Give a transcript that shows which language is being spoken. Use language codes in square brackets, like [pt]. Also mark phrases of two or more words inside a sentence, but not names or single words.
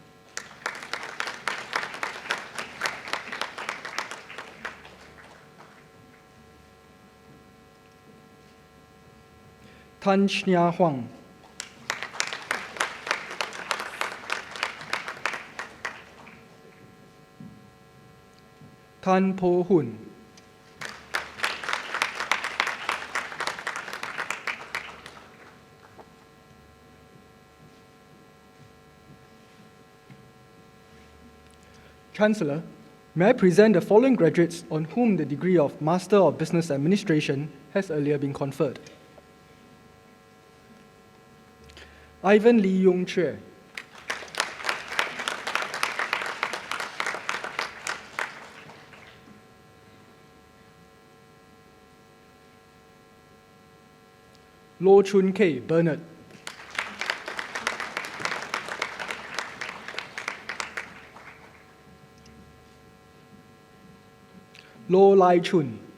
[en] Tan Shnia Huang. Tan Po Hun. Chancellor, may I present the following graduates on whom the degree of Master of Business Administration has earlier been conferred. Ivan Lee Yong Chue. Lo Chun Kei Bernard. Lo Lai Chun.